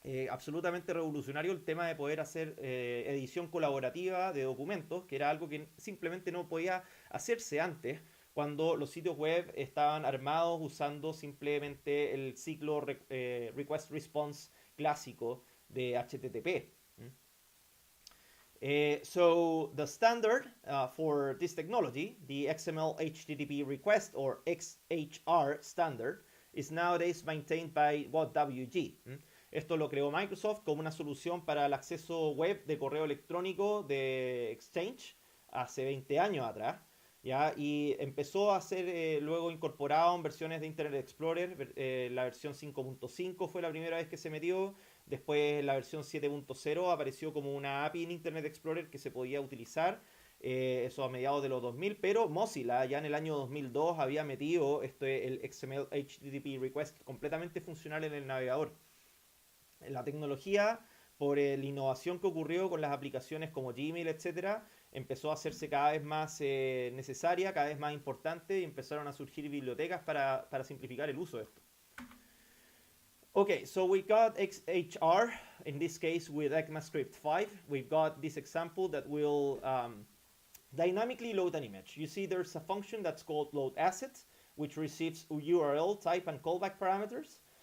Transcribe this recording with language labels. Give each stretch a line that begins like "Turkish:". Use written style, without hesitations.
Spanish: Absolutamente revolucionario el tema de poder hacer edición colaborativa de documentos, que era algo que simplemente no podía hacerse antes, cuando los sitios web estaban armados usando simplemente el ciclo request response clásico de HTTP.
English: So the standard for this technology, the XML HTTP request, or XHR standard, is nowadays maintained by WG.
Spanish: Esto lo creó Microsoft como una solución para el acceso web de correo electrónico de Exchange hace 20 años atrás, ¿ya? Y empezó a ser luego incorporado en versiones de Internet Explorer. La versión 5.5 fue la primera vez que se metió. Después la versión 7.0 apareció como una API en Internet Explorer que se podía utilizar, eso a mediados de los 2000, pero Mozilla ya en el año 2002 había metido el XML HTTP request completamente funcional en el navegador. La tecnología, por la innovación que ocurrió con las aplicaciones como Gmail, etc., empezó a hacerse cada vez más necesaria, cada vez más importante, y empezaron a surgir bibliotecas para simplificar el uso de esto.
English: Okay, so we got XHR, in this case with ECMAScript 5. We've got this example that will dynamically load an image. You see there's a function that's called loadAsset, which receives URL, type, and callback parameters.